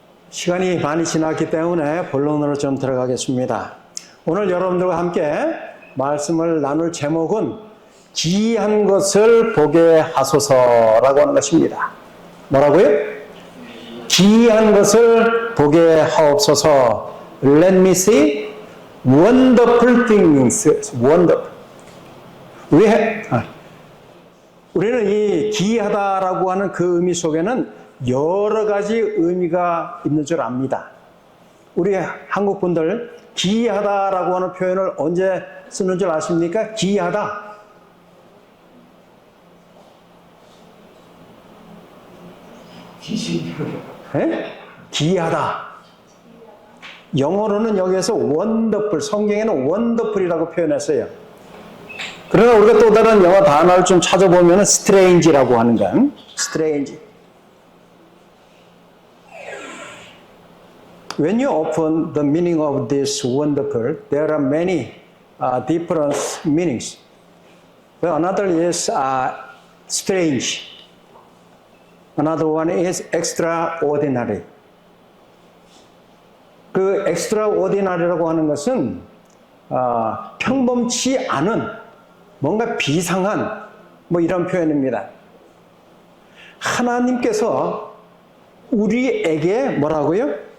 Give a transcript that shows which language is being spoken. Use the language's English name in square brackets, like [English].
[Korean] 시간이 많이 지났기 때문에 본론으로 좀 들어가겠습니다. 오늘 여러분들과 함께 말씀을 나눌 제목은 기이한 것을 보게 하소서라고 하는 것입니다. 뭐라고요? 기이한 것을 보게 하옵소서. [English] Let me see wonderful things. Wonderful. [Korean] 우리는 이 기이하다라고 하는 그 의미 속에는 여러 가지 의미가 있는 줄 압니다. 우리 한국 분들 기이하다라고 하는 표현을 언제 쓰는 줄 아십니까? 기이하다. 네? 기이하다. 영어로는 여기에서 wonderful, 성경에는 wonderful이라고 표현했어요. 그러나 우리가 또 다른 영어 단어를 좀 찾아보면 strange라고 하는 건 strange. [English] When you open the meaning of this wonderful, there are many different meanings. Well, another is strange. Another one is extraordinary. [Korean] 그 extraordinary라고 하는 것은 평범치 않은 뭔가 비상한 뭐 이런 표현입니다. 하나님께서 우리에게 뭐라고요?